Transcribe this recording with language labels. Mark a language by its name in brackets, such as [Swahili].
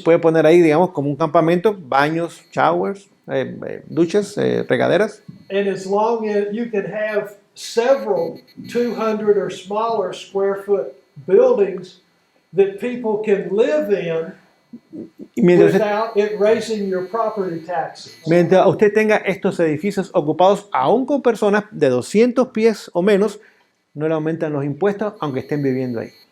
[Spanish] y puede poner ahí, digamos, como un campamento, baños, showers, duchas, regaderas. [English] And as long as you can have several 200 or smaller square foot buildings that people can live in [Spanish] Y mientras [English] without it raising your property taxes. [Spanish] mientras usted tenga estos edificios ocupados aún con personas de 200 pies o menos, no le aumentan los impuestos aunque estén viviendo ahí.